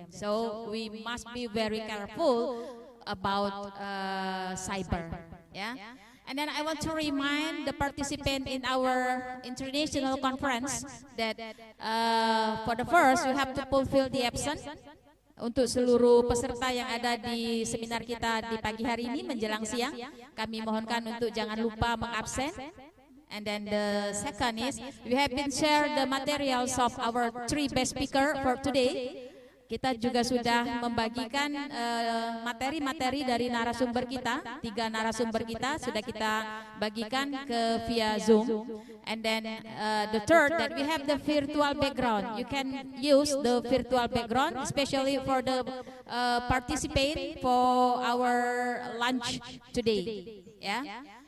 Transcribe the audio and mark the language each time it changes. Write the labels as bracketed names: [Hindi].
[English] So we must be very careful about cyber. Yeah. And then I want to remind the participant in our international conference that for the first you have to fulfill the absent. [Indonesian] Untuk seluruh peserta yang ada di seminar kita di pagi hari ini menjelang siang, kami mohonkan untuk jangan lupa mengabsen. [English] And then the second is we have been shared the materials of our 3 best speaker for today. [Indonesian] Kita juga sudah membagikan materi-materi dari narasumber kita, 3 narasumber kita sudah kita bagikan ke via Zoom. [English] And then the third that we have the virtual background. You can use the virtual background, especially for the participate for our lunch today. Yeah.